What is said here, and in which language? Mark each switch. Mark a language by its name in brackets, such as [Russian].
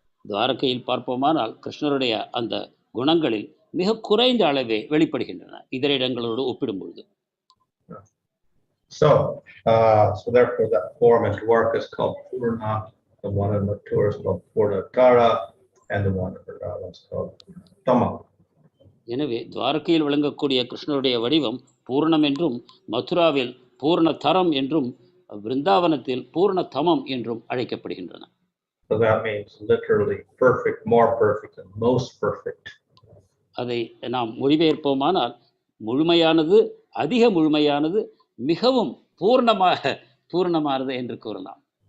[Tamil] துவாரகையில் பார்ப்போமானால் கிருஷ்ணருடைய அந்த குணங்களில் மிக குறைந்த அளவே வெளிப்படுகின்றன இதர இடங்களோடு ஒப்பிடும்பொழுது. [English] So therefore that form in Dwaraka is called Purna, the one in Mathura is called Purnatara, and the one in Vrindavan is called Tama. [Tamil] எனவே துவாரகையில் விளங்கக்கூடிய கிருஷ்ணருடைய வடிவம் பூர்ணம் என்றும், மதுராவில் பூர்ணதரம் என்றும், விருந்தாவனத்தில் பூர்ணதமம் என்றும் அழைக்கப்படுகின்றன. [English] So that means literally perfect, more perfect, and most perfect. [Tamil] அதை நாம் மொழிபெயர்ப்போமானால் முழுமையானது, அதிக முழுமையானது, மிகவும் பூர்ணமானது என்று கூறலாம்.